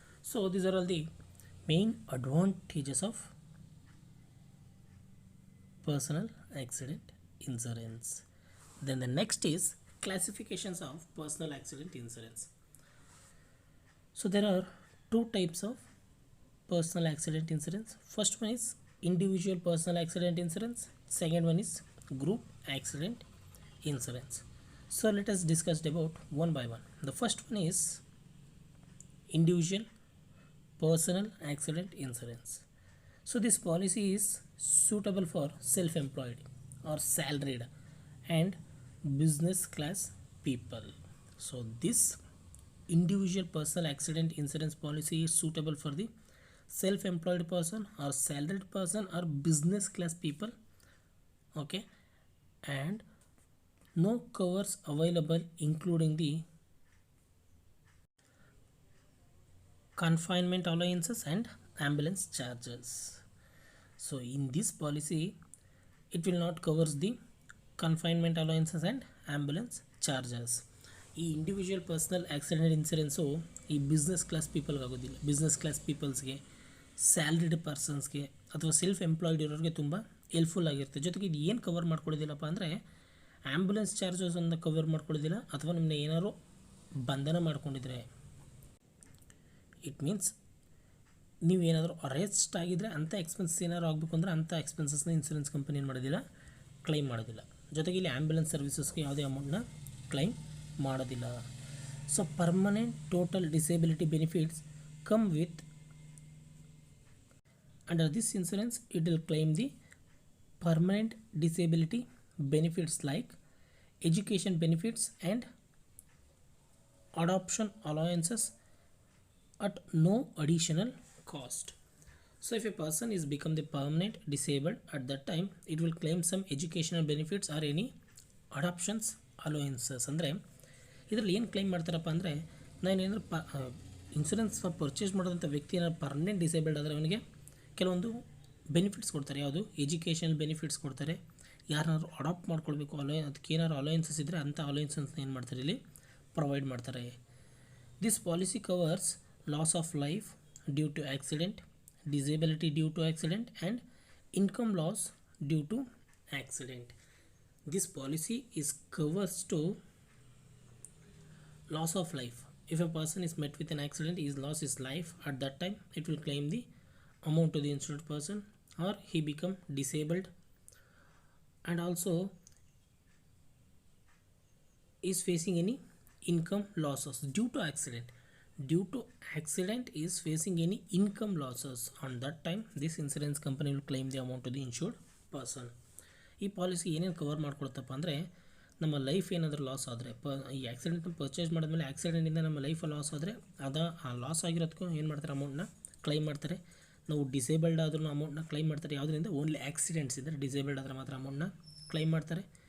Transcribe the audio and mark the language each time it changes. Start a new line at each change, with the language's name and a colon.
English: So these are all the main advantages of personal accident insurance. Then the next is classifications of personal accident insurance. So there are two types of personal accident insurance. First one is individual personal accident insurance. Second one is group accident insurance. So let us discuss about one by one. The first one is individual personal accident insurance. So this policy is suitable for self-employed or salaried and business class people. So this individual personal accident insurance policy is suitable for the self-employed person or salaried person or business class people. Okay, and no covers available including the confinement allowances and ambulance charges. So in this policy it will not covers the confinement allowances and ambulance charges.
Kannada: ಈ individual personal accident insurance ಈ business class ಪೀಪಲ್ಗೆ ಆಗೋದಿಲ್ಲ. Business class ಪೀಪಲ್ಸ್ಗೆ, salaried ಪರ್ಸನ್ಸ್ಗೆ ಅಥವಾ self employed ಇರೋರಿಗೆ ತುಂಬ helpful ಆಗಿರುತ್ತೆ. ಜೊತೆಗೆ ಇದು ಏನು ಕವರ್ ಮಾಡ್ಕೊಳ್ಳೋದಿಲ್ಲಪ್ಪ ಅಂದರೆ ಆ್ಯಂಬುಲೆನ್ಸ್ ಚಾರ್ಜಸನ್ನು ಕವರ್ ಮಾಡ್ಕೊಳ್ಳೋದಿಲ್ಲ. ಅಥವಾ ನಿಮ್ಮನ್ನ ಏನಾದ್ರು ಬಂಧನ ಮಾಡ್ಕೊಂಡಿದ್ರೆ,
English: it means
Kannada: ನೀವೇನಾದರೂ ಅರೆಸ್ಟ್ ಆಗಿದ್ದರೆ ಅಂಥ ಎಕ್ಸ್ಪೆನ್ಸಸ್ ಏನಾದ್ರು ಆಗಬೇಕು ಅಂದರೆ ಅಂಥ ಎಕ್ಸ್ಪೆನ್ಸಸ್ನ ಇನ್ಸೂರೆನ್ಸ್ ಕಂಪನಿ ಏನು ಮಾಡೋದಿಲ್ಲ, ಕ್ಲೈಮ್ ಮಾಡೋದಿಲ್ಲ. ಜೊತೆಗೆ ಇಲ್ಲಿ ಆ್ಯಂಬುಲೆನ್ಸ್ ಸರ್ವಿಸಸ್ಗೆ ಯಾವುದೇ ಅಮೌಂಟ್ನ ಕ್ಲೈಮ್ ಮಾಡೋದಿಲ್ಲ.
English: So permanent total disability benefits come with under this insurance. It will claim the permanent disability benefits like education benefits and adoption allowances at no additional cost. So if a person is become the permanent disabled, at that time it will claim some educational benefits or any adoptions allowances.
Kannada: ಅಂದರೆ ಇದರಲ್ಲಿ ಏನು claim ಮಾಡ್ತಾರಪ್ಪ ಅಂದರೆ, ನಾನೇನಾದರೂ insurance purchase ಮಾಡೋದಂಥ ವ್ಯಕ್ತಿ ಏನಾದ್ರು permanent disabled ಆದರೆ ಅವನಿಗೆ ಕೆಲವೊಂದು ಬೆನಿಫಿಟ್ಸ್ ಕೊಡ್ತಾರೆ. ಯಾವುದು ಎಜುಕೇಷನಲ್ ಬೆನಿಫಿಟ್ಸ್ ಕೊಡ್ತಾರೆ. ಯಾರನ್ನಾದ್ರು ಅಡಾಪ್ಟ್ ಮಾಡ್ಕೊಳ್ಬೇಕು, ಅದಕ್ಕೆ ಏನಾದ್ರು ಅಲೋಯನ್ಸಸ್ ಇದ್ದರೆ ಅಂಥ ಅಲೋಯನ್ಸಸ್ನ ಏನು ಮಾಡ್ತಾರೆ ಇಲ್ಲಿ ಪ್ರೊವೈಡ್ ಮಾಡ್ತಾರೆ.
English: This policy covers loss of life due to accident, disability due to accident and income loss due to accident. This policy is covers to loss of life. If a person is met with an accident, he lost his life, at that time it will claim the amount to the insured person, or he become disabled and also is facing any income losses due to accident. Due to accident is facing any income losses, on that time this insurance company will claim the amount to the insured person.
Kannada: ಈ policy ಏನೇನು cover ಮಾಡ್ಕೊಳ್ತಪ್ಪ ಅಂದರೆ, ನಮ್ಮ life ಏನಾದರೂ loss ಆದರೆ, ಈ ಆಕ್ಸಿಡೆಂಟ್ನ purchase ಮಾಡಿದ್ಮೇಲೆ ಆಕ್ಸಿಡೆಂಟಿಂದ ನಮ್ಮ life loss ಆದರೆ ಆ ಲಾಸ್ ಆಗಿರೋದಕ್ಕೂ ಏನು ಮಾಡ್ತಾರೆ, ಅಮೌಂಟ್ನ ಕ್ಲೈಮ್ ಮಾಡ್ತಾರೆ. ನಾವು ಡಿಸೇಬಲ್ಡ್ ಆದ್ರೂ ಅಮೌಂಟ್ನ ಕ್ಲೈಮ್ ಮಾಡ್ತಾರೆ. ಯಾವುದರಿಂದ ಓನ್ಲಿ ಆಕ್ಸಿಡೆಂಟ್ಸ್ ಇದ್ದರೆ, ಡಿಸೇಬಲ್ಡ್ ಆದರೆ ಮಾತ್ರ ಅಮೌಂಟ್ನ ಕ್ಲೈಮ್ ಮಾಡ್ತಾರೆ.